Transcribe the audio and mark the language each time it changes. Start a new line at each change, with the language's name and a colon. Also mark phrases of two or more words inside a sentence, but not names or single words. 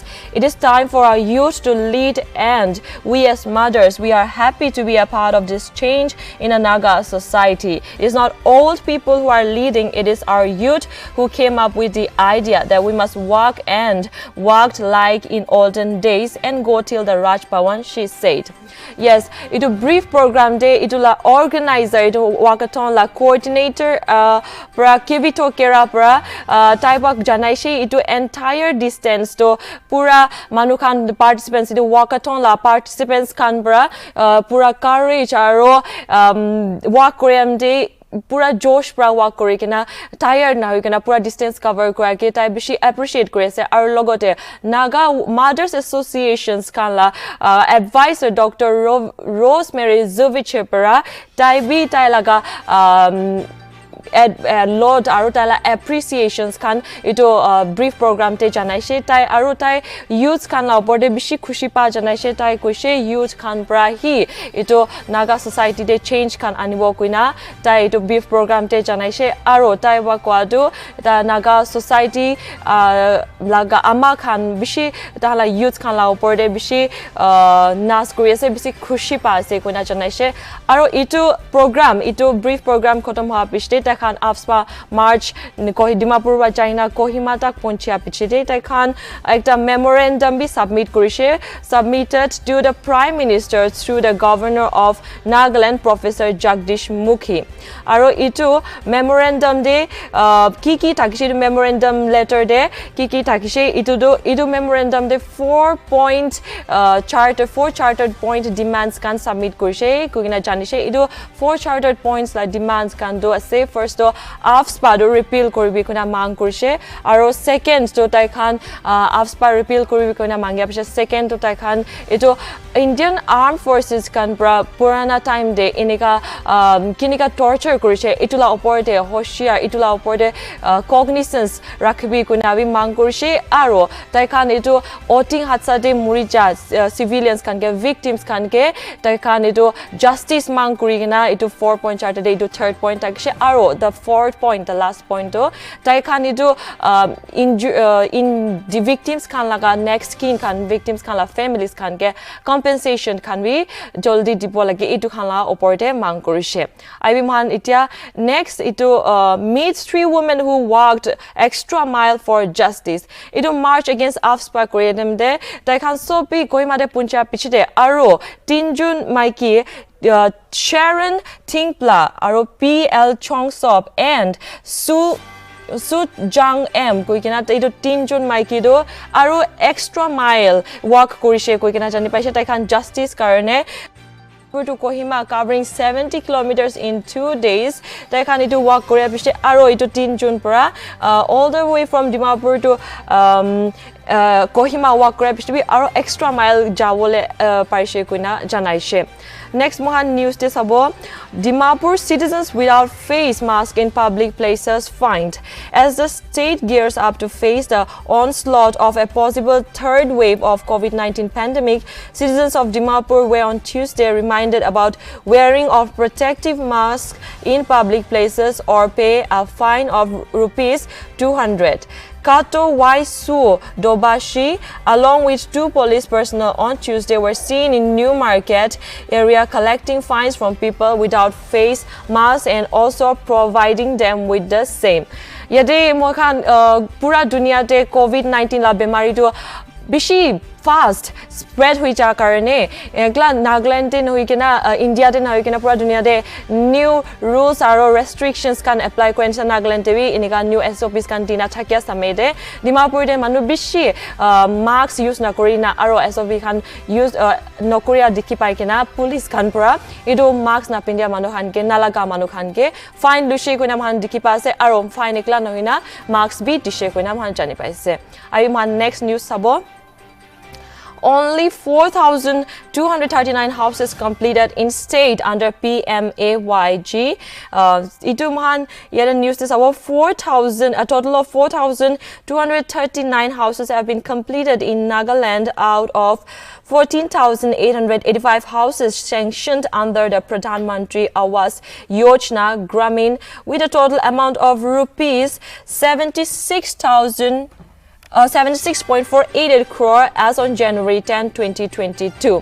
English: It is time for our youth to lead, and we as mothers, we are happy to be a part of this change in a Naga society. It is not old people who are leading, it is our youth who came up with the idea that we must walk and walked like in olden days and go till the Raj Bhavan, she said.
Naga Pidgin: Yes, it
English: a brief program
Naga Pidgin: day, it la organizer, it wakaton la coordinator, pra kibito kera pra taibak janaishi, it
English: entire distance
Naga Pidgin: to pura manukan participants, it wakaton la participants kan pra pura courage aro walk koream day pura josh pra walk kori kena tired na hoi kena pura
English: distance cover
Naga Pidgin: kora ke tai bishi appreciate kore ase aru logote Naga Mothers Associations kan la advisor Dr. Rosemary Zuvich para tai bi tai laga Lord aru tala appreciations kan ito
English: brief program
Naga Pidgin: te janai she tai aru tai youth kan la opor de bishi khushi pa janai she tai koise youth kan pra hi ito Naga society de change kan anibo kuina tai ito
English: brief program
Naga Pidgin: te janai she aru tai wa kwadu ta Naga society laga ama kan bishi tala youth kan la opor de bishi nas kuri ase bishi khushi pa ase kuina janai she aru ito program ito
English: brief program
Naga Pidgin: khotom hoa piste Khan Afspa March Dimapur wa China Kohima tak ponchia pichite tai khan ekta memorandum bi
English: submitted to the Prime Minister through the Governor of Nagaland Professor Jagdish Mukhi
Naga Pidgin: aro itu memorandum de kiki takishi
English: memorandum letter
Naga Pidgin: de kiki takishi itu memorandum de 4
English: chartered point demands
Naga Pidgin: kan submit kurise kugina janishe itu 4
English: chartered points
Naga Pidgin: la demands kan do ase first to AFSPA do repeal koribi kuna mang kurise aro second to tai khan AFSPA repeal koribi kuna mangya pisha second to tai khan itu Indian Armed Forces kan purana time de inika kinika torture kurise itula opor de hoshiyar itula opor de cognizance rakhibi kuna bi mang kurise aro tai khan itu oting hatsa de murija civilians kan ke victims kan ke tai khan itu justice mang kurigina itu 4
English: point chart
Naga Pidgin: de itu third point takse aro
English: the fourth point the last point
Naga Pidgin: to tai khan itu
English: in the victims
Naga Pidgin: kan laga
English: next kin
Naga Pidgin: kan victims kan la families kan ke compensation kan bi joldi dibo lage itu khan la opor de mang kurise I man itia next itu
English: meets 3 women who walked extra mile for
Naga Pidgin: justice itu
English: march against AFSPA
Naga Pidgin: koredem de tai khan sopi koima de puncha pichite aro 3 June maiki Sharon Tingpla aro PL Chongsop and Su Jang M koikena itu 3 June maiki do aro
English: extra mile
Naga Pidgin: walk korise koikena jani paise tai khan justice karone to
English: Kohima covering 70 kilometers in 2 days.
Naga Pidgin: Tai khan itu walk korea piste aro itu 3 June para
English: all the way from Dimapur to Kohima
Naga Pidgin: walk korea piste bi aro
English: extra mile
Naga Pidgin: jawole paise kuina janaise.
English: Next
Naga Pidgin: mohan news te sabo
English: Dimapur citizens without face mask in public places fined. As the state gears up to face the onslaught of a possible third wave of COVID-19 pandemic, citizens of Dimapur were on Tuesday reminded about wearing of protective masks in public places or pay a fine of rupees 200. Kato Waisu Dobashi, along with 2 police personnel on Tuesday, were seen in New Market area collecting fines from people without face masks and also providing them with the same.
Naga Pidgin: Yade mokan pura dunia te COVID-19 la bemari to bishi
English: fast spread
Naga Pidgin: hui ja karone ekla Nagaland tin hui kena India tin hui kena pura dunia de
English: new rules
Naga Pidgin: aro restrictions kan apply kwensa Nagaland TV inika
English: new SOPs
Naga Pidgin: kan dina thakya samede Dimapur de manu bishi
English: mask use
Naga Pidgin: na korina aro SOP kan use nokoria dikhi pai kena police kan pura ido mask na pindia manu khan ke nalaga manu khan ke fine lushi koina man dikhi pa ase aro fine ekla nohina mask bi dishe koina man jani paise ai man
English: next news
Naga Pidgin: sabo
English: only 4,239 houses completed in state under PMAYG.
Naga Pidgin: Itu mahan yada
English: news this about 4,000, a total of 4,239 houses have been completed in Nagaland out of 14,885 houses sanctioned under the Pradhan Mantri Awas Yojana Gramin with a total amount of rupees 76.488 crore as on January 10, 2022.